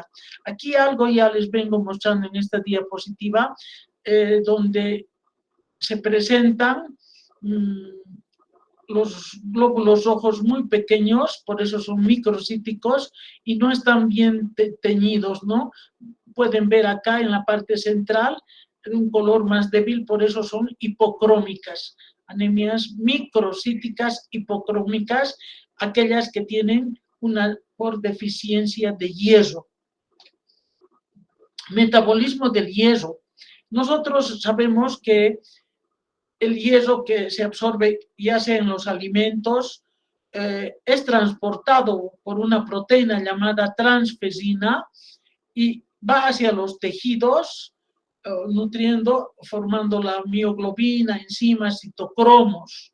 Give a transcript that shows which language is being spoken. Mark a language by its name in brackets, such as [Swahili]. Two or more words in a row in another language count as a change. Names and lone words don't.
[Spanish] Aquí algo ya les vengo mostrando en esta diapositiva, donde se presentan los glóbulos rojos muy pequeños, por eso son microcíticos y no están bien teñidos, ¿no? Pueden ver acá en la parte central de un color más débil, por eso son hipocrómicas. Anemias microcíticas hipocrómicas, aquellas que tienen una por deficiencia de hierro. Metabolismo del hierro. Nosotros sabemos que el hierro que se absorbe ya sea en los alimentos es transportado por una proteína llamada transferina y va hacia los tejidos nutriendo, formando la mioglobina, enzimas, citocromos.